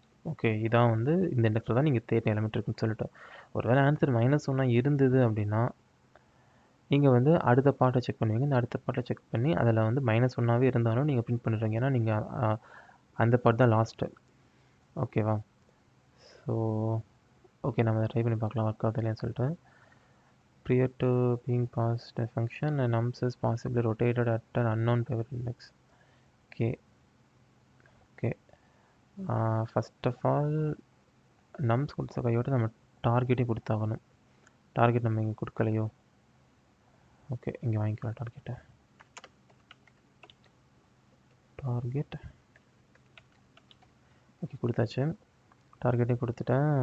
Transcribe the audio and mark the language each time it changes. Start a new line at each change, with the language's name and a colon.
Tamil: Okay, இதான் வந்து இந்த இண்டெக்ஸில் தான் நீங்கள் தேடின எலிமெண்ட் இருக்குன்னு சொல்லிட்டு. ஒரு வேளை ஆன்சர் -1 இருந்தது அப்படின்னா நீங்கள் வந்து அடுத்த பார்ட்டை செக் பண்ணுவீங்க. இந்த அடுத்த பார்ட்டை செக் பண்ணி அதில் வந்து -1 இருந்தாலும் நீங்கள் பிரிண்ட் பண்ணிடுவீங்க. ஏன்னா நீங்கள் அந்த பார்ட் தான் லாஸ்ட்டு. ஓகேவா? ஸோ ஓகே, நம்ம அதை ட்ரை பண்ணி பார்க்கலாம் ஒர்க் ஆகுது இல்லையான்னு சொல்லிட்டு.
English: prior to being passed a function, a nums is possibly rotated at an unknown pivot index. Okay. First of all,
Tamil: nums கொடுத்த கையோடு நம்ம டார்கெட்டையும் கொடுத்தாகணும். டார்கெட் நம்ம இங்கே கொடுக்கலையோ? ஓகே, இங்கே வாங்கிக்கலாம் டார்கெட்டை. டார்கெட் ஓகே கொடுத்தாச்சு. டார்கெட்டையும் கொடுத்துட்டேன்.